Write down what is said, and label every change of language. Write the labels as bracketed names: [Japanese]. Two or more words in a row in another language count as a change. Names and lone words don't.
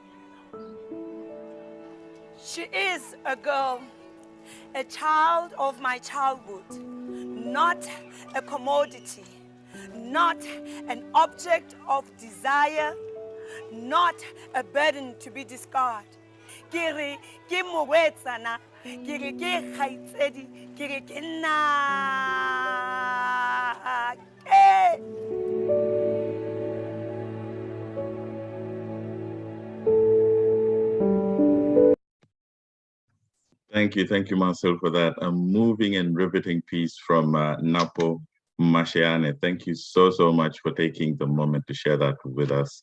[English] She is a girl, a child of my childhood, not a commodity, not an object of desire, not a burden to be discarded. [Southern Sotho] Ke re ke morwetsana, ke re ke kgaitsedi, ke re ke nnake. [English] Thank you, Marcel, for that. A moving and riveting piece from Napo Masheane. Thank you so much for taking the moment to share that with us.